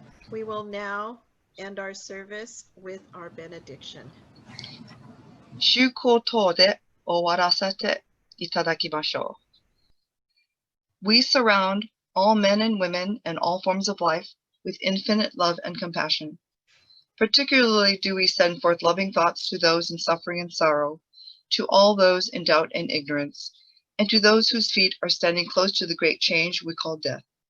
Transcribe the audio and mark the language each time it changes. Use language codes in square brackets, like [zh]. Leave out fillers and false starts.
[en] We will now end our service with our benediction. [ja] 祝福等で終わらせていただきましょう。 [en] We surround all men and women and all forms of life with infinite love and compassion. Particularly do we send forth loving thoughts to those in suffering and sorrow, to all those in doubt and ignorance, and to those whose feet are standing close to the great change we call death.